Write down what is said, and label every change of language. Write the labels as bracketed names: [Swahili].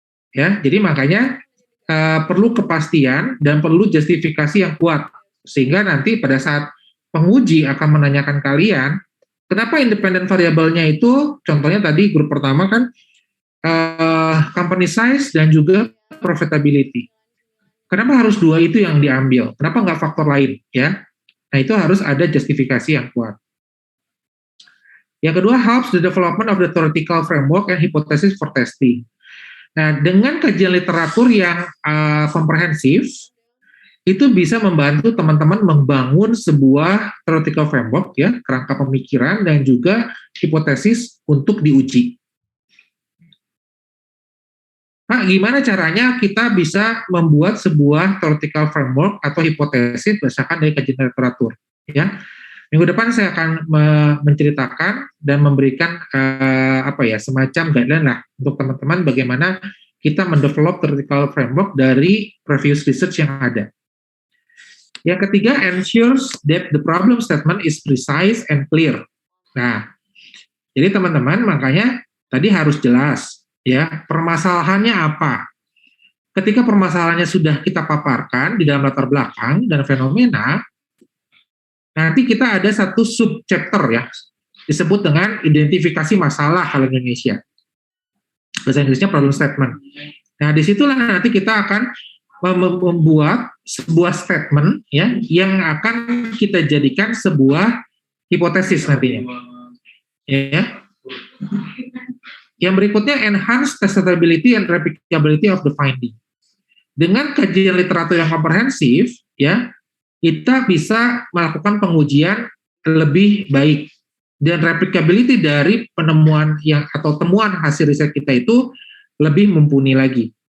[Indonesian] Ya, jadi makanya perlu kepastian dan perlu justifikasi yang kuat, sehingga nanti pada saat penguji akan menanyakan kalian, kenapa independen variabelnya itu, contohnya tadi grup pertama kan, company size dan juga profitability. Kenapa harus dua itu yang diambil? Kenapa nggak faktor lain? Ya, nah itu harus ada justifikasi yang kuat. Yang kedua, [English] helps the development of the theoretical framework and hypothesis for testing. [Indonesian] Nah, dengan kajian literatur yang komprehensif, itu bisa membantu teman-teman membangun sebuah theoretical framework ya, kerangka pemikiran dan juga hipotesis untuk diuji. Nah, gimana caranya kita bisa membuat sebuah theoretical framework atau hipotesis berdasarkan dari kajian literatur? Ya, minggu depan saya akan menceritakan dan memberikan semacam guideline lah untuk teman-teman bagaimana kita mendevelop theoretical framework dari previous research yang ada. Yang ketiga, [English] ensures that the problem statement is precise and clear. [Indonesian] Nah, jadi teman-teman makanya tadi harus jelas. Ya, permasalahannya apa? Ketika permasalahannya sudah kita paparkan di dalam latar belakang dan fenomena, nanti kita ada satu sub-chapter ya, disebut dengan identifikasi masalah hal Indonesia. Bahasa Inggrisnya problem statement. Nah, disitulah nanti kita akan membuat sebuah statement ya, yang akan kita jadikan sebuah hipotesis nantinya. Ya. Yang berikutnya, [English] enhance testability and replicability of the finding. [Indonesian] Dengan kajian literatur yang komprehensif, ya, kita bisa melakukan pengujian lebih baik. Dan replicability dari penemuan yang atau temuan hasil riset kita itu lebih mumpuni lagi.